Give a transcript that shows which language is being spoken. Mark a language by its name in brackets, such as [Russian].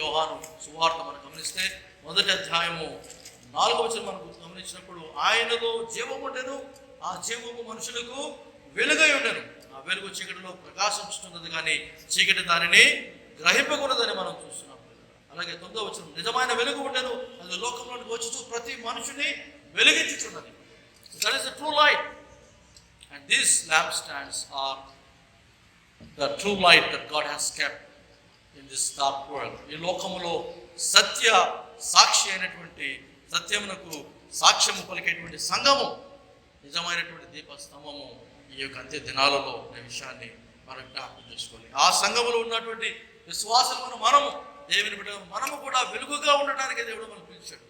[Telugu] యోహాను సువార్త మనం గమనిస్తే 1వ అధ్యాయము 4వ వచనం మనకు గమనించినప్పుడు ఆయనలో జీవము ఉండెను, ఆ జీవము మనుషులకు వెలుగై ఉండెను, ఆ వెలుగు చీకటిలో ప్రకాశించుతున్నది కానీ చీకటి దానిని గ్రహింపకూడదని మనం చూస్తున్నాం. అలాగే 9వ వచనం నిజమైన వెలుగు ఉండెను, అది లోకంలోనికి వచ్చి ప్రతి మనుషుని వెలిగించుచున్నది. [English] That is the true light, and these lampstands are the true light that God has kept in this dark world. [Telugu] ఈ లోకములో సత్య సాక్షి అయినటువంటి, సత్యమునకు సాక్ష్యము పలికేటువంటి సంఘము, నిజమైనటువంటి దీపస్తంభము ఈ యొక్క అంత్య దినాలలో అనే విషయాన్ని మనం జ్ఞాపకం చేసుకోవాలి. ఆ సంఘములో ఉన్నటువంటి విశ్వాసమును దేవుని బిడ్డ మనము కూడా వెలుగుగా ఉండడానికి దేవుడు మనం పిలిచాడు.